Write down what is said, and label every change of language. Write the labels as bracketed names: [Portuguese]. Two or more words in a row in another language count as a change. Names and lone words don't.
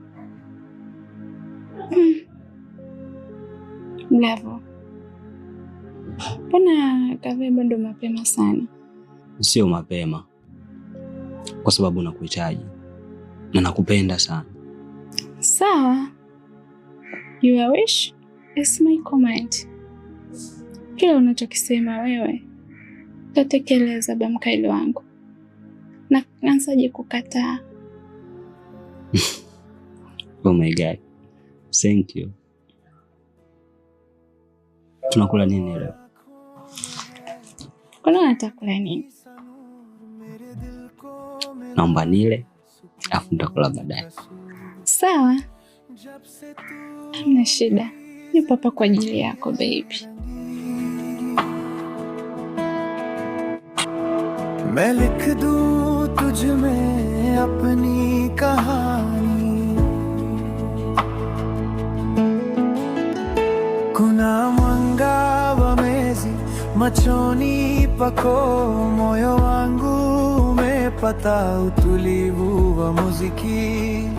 [Swahili] Bravo. Mbona kawe bado mapema sana? Sio mapema. Kwa sababu nakuhitaji. Na nakupenda sana. Sawa. [English] Your wish is my command. [Swahili] Kila unachokisema wewe tatekeleza bamkaili wangu. Na nansaje kukataa? [English] Oh my God. Thank you. [Swahili] Tunakula nini leo? Kuna unatakula nini? Naomba nile, afu nitakula baadaye. Sawa. Hamna shida. Nipo hapa kwa ajili yako baby. [Hindi] मैं लिख दूं तुझ में अपनी कहानी, [Swahili] kuna mwanga wa mwezi machoni pako, moyo wangu umepata utulivu wa muziki.